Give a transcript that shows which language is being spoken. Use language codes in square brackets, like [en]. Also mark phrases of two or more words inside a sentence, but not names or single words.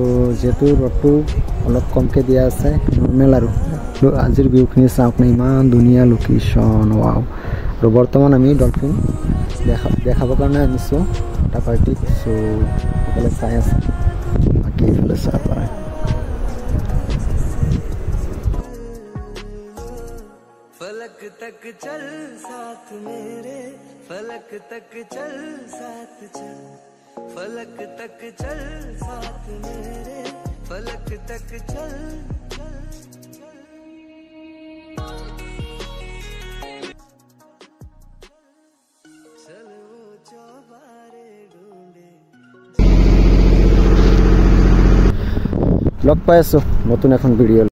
[as] যেটো ৰটো অলপ কমকে দিয়া আছে নরমাল আৰু আজিৰ ভিউখিনি চাওক না ইমান ধুনীয়া লোকেশন ওয়াও আৰু বৰ্তমান আমি ডলফিন দেখাব কাৰণে আনিছো এটা পাৰ্টি সো সকলে চাই আছে বাকি ইফালে চাব পাৰে [hi] फलक तक चल साथ मेरे फलक तक चल साथ चल फलक तक चल साथ मेरे फलक तक चल चल वो चौबारे ढूंढे [as] লগ পাই আছো নতুন এখন ভিডিও